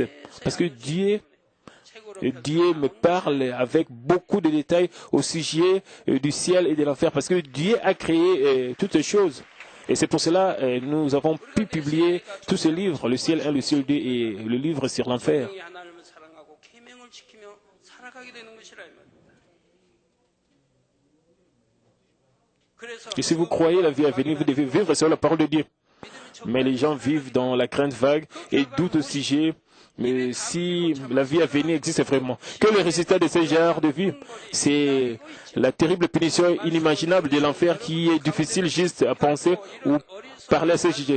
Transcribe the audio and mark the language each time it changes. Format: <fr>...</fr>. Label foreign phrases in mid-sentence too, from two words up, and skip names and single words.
<fr>Parce que Dieu me parle avec beaucoup de détails au sujet du ciel et de l'enfer. Parce que Dieu a créé toutes ces choses. Et c'est pour cela que nous avons pu publier tous ces livres, le ciel 1, le ciel 2 et le livre sur l'enfer.</fr> <ko>하나님을 사랑하고 계명을 지키며 살아가게 되는 것이라 이 말입니다.</ko> <fr>Et si vous croyez la vie à venir, vous devez vivre sur la parole de Dieu. Mais les gens vivent dans la crainte vague et doutent au sujet mais si la vie à venir existe vraiment. Que le résultat de ce genre de vie, c'est la terrible punition inimaginable de l'enfer qui est difficile juste à penser ou parler à ce sujet.</fr>